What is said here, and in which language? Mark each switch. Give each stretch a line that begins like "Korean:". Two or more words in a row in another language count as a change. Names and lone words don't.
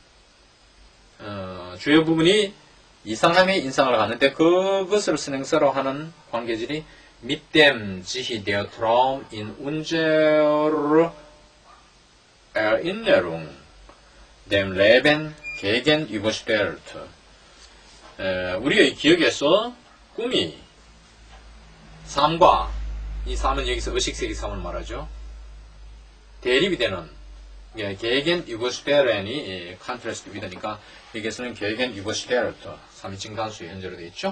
Korean: 주요 부분이 이상함의 인상을 갖는데, 그것을 선행사로 하는 관계질이
German: mit dem sich der Traum in unserer Erinnerung dem Leben gegenüberstellt.
Korean: 우리의 기억에서 꿈이 삶과, 이 삶은 여기서 의식세계 삶을 말하죠. 대립이 되는, gegenüberstellen이
English: contrast with
Korean: 니까 여기서는 gegenüberstellt 3인칭 단수의 현재로 되어 있죠.